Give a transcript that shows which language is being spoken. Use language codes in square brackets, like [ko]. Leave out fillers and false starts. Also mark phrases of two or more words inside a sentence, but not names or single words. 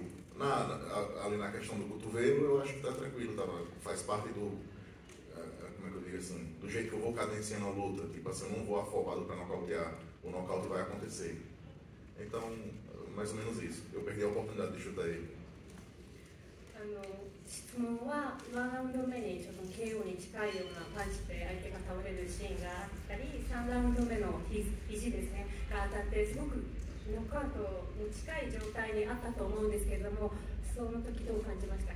[pt] Ali na questão do cotovelo, eu acho que está tranquilo, faz parte do, como é que eu digo assim, do jeito que eu vou cadenciando a luta, tipo assim, eu não vou afobado para nocautear, o nocaute vai acontecer. Então, mais ou menos isso, eu perdi a oportunidade de chutar ele. [ja] 質問は1ラウンド目にちょっと KO に近いようなパンチで相手が倒れるシーンがあったり、3ラウンド目の肘ですねが当たってすごくノックアウトに近い状態にあったと思うんですけれども、その時どう感じましたか？